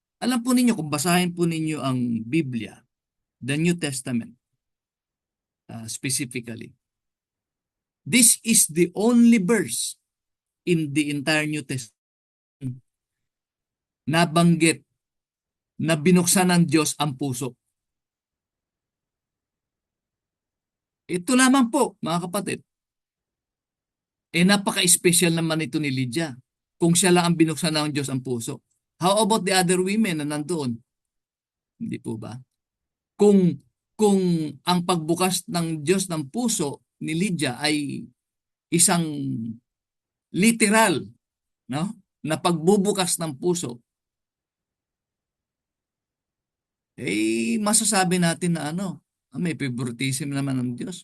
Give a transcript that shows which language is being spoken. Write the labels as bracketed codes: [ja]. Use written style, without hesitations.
[tl] Alam po ninyo, kung basahin po ninyo ang Biblia, [en] the New Testament specifically, this is the only verse in the entire New Testament [tl] na banggit na binuksan ng Diyos ang puso. Ito lamang po, mga kapatid. Napaka-special naman ito ni Lydia. Kung siya lang ang binuksan ng Diyos ang puso. [en] How about the other women [tl] na nandoon? Hindi po ba? Kung ang pagbukas ng Diyos ng puso ni Lydia ay isang literal, no? Na pagbubukas ng puso, masasabi natin na may favoritism naman ng Diyos.